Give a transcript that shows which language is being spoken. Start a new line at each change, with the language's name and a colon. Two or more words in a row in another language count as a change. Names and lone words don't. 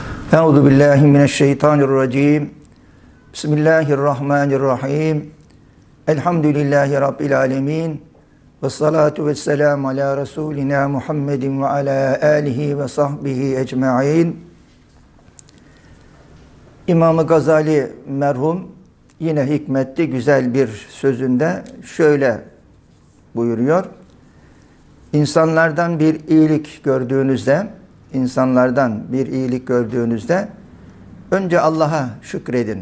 Arabic: أعوذ بالله من الشيطان الرجيم. بسم الله الرحمن الرحيم. الحمد لله رب العالمين. والصلاة والسلام على رسولنا محمد وعلى آله وصحبه أجمعين.
Turkish: İmam-ı Gazali merhum yine hikmetli güzel bir sözünde şöyle buyuruyor. İnsanlardan bir iyilik gördüğünüzde önce Allah'a şükredin.